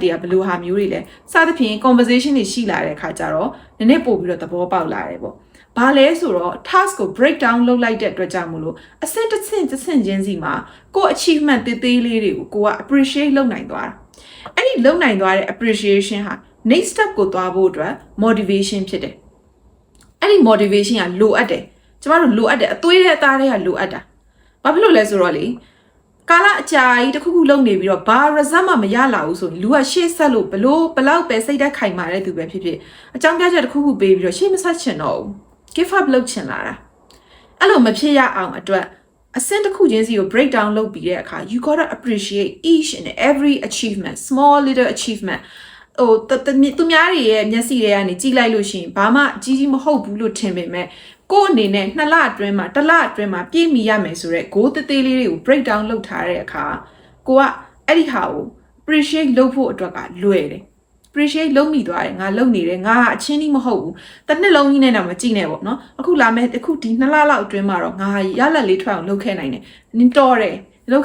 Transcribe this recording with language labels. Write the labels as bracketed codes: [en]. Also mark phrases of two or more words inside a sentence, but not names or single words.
[my] တွေကဘယ်လိုဟာမျိုးတွေလဲစသဖြင့် conversation တွေရှိလာတဲ့အခါကျတော့နည်းနည်းပို့ပြီးတော့သဘောပေါက်လာတယ်ပေါ့ဘာလဲဆိုတော့ task ကို [en] break down [my] လုပ်လိုက်တဲ့အတွက်ကြောင့်မလို့အဆင့်တစ်ဆင့်ချင်းစီမှာကိုယ့် achievement သေးလေးတွေကိုကိုက appreciate လုပ်နိုင်သွားတာအဲ့ဒီလုပ်နိုင်သွားတဲ့ appreciation ဟာ [en] next step [my] ကိုသွားဖို့အတွက် motivation ဖြစ်တယ်အဲ့ဒီ motivation ကလိုအပ်တယ်ကျမတို့လိုအပ်တယ်အသွေးတဲ့အသားတွေကလိုအပ်တာဘာဖြစ်လို့လဲဆိုတော့လေကာလအကြာကြီးတစ်ခုခုလုပ်နေပြီးတော့ဘာ result မှမရလာဘူးဆိုရင်လူကရှေ့ဆက်လို့ဘလောက် ပဲစိတ်သက်ခိုင်မာတဲ့သူပဲဖြစ်ဖြစ်အကြောင်းပြချက်တစ်ခုခုပေးပြီးတော့ရှေ့မဆက်ချင်တော့ဘူး [en] give up [my] လုပ်ချင်လာတာအဲ့လိုမဖြစ်ရအောင်အတွက်အဆင့်တစ်ခုချင်းစီကို [en] break down [my] လုပ်ပြီးတဲ့အခါ [en] you gotta appreciate each and every achievement small little achievement [my] ဟိုသူများတွေရဲ့မျက်စိတွေကနေကြည့်လိုက်လို့ရှိရင်ဘာမှအကြီးမဟုတ်ဘူးလို့ထင်ပေမဲ့ကို့အနေနဲ့2လအတွင်းမှာ1လအတွင်းမှာပြည့်မီရမယ်ဆိုတော့ goal သေး လေးတွေကို [en] break down [my] လုပ်ထားတဲ့အခါကိုကအဲ့ဒီဟာကို appreciate လုပ်ဖို့အတွက်ကလွယ်တယ် appreciate လုပ်မိသွားတယ်ငါလုပ်နေတယ်ငါအချင်းကြီးမဟုတ်ဘူးတစ်နှစ်လုံးကြီးနဲ့တော့မကြည့်နဲ့ပေါ့နော်အခုလာမယ်အခုဒီ2လလောက်အတွင်းမှာတော့ငါရလက်လေးထွက်အောင်လုပ်ခဲ့နိုင်တယ်နင်တော်တယ်လုပ်